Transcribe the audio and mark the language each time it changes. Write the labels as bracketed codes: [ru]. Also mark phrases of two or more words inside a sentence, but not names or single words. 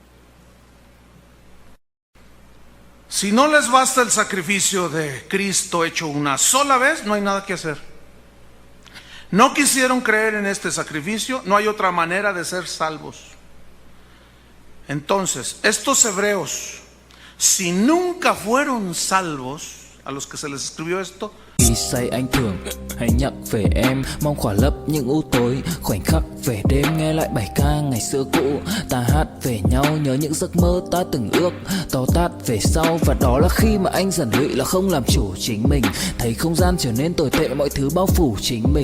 [es] Si no les basta el sacrificio de Cristo hecho una sola vez, no hay nada que hacer. No quisieron creer en este sacrificio, no hay otra manera de ser salvos. Entonces, estos hebreos, si nunca fueron salvos, a los que se les escribió esto, [vi] Khi say anh thường hãy nhắc về em, mong khỏa lấp những u tối, khoảnh khắc về đêm nghe lại bài ca ngày xưa cũ. Ta hát về nhau nhớ những giấc mơ ta từng ước, to tát về sau. Và đó là khi mà anh dần lụy là không làm chủ chính mình, thấy không gian trở nên tồi tệ, mọi thứ bao phủ chính mình.